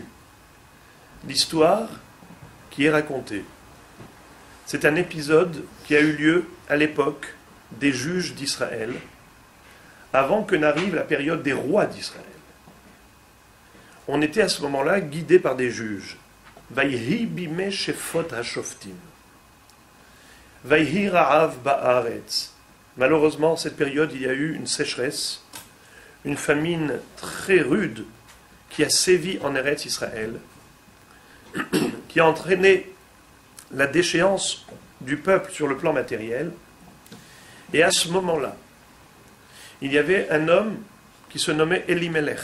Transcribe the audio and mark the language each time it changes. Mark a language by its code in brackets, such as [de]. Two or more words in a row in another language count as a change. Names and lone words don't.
[fr] L'histoire qui est racontée. C'est un épisode qui a eu lieu à l'époque des juges d'Israël, avant que n'arrive la période des rois d'Israël. On était à ce moment-là guidé par des juges. [he] ויהי בימי שפוט השופטים. ויהי רעב בארץ. [fr] Malheureusement, cette période, il y a eu une sécheresse, une famine très rude qui a sévi en Eretz Israël, qui a entraîné la déchéance du peuple sur le plan matériel. Et à ce moment-là, il y avait un homme qui se nommait Elimelech.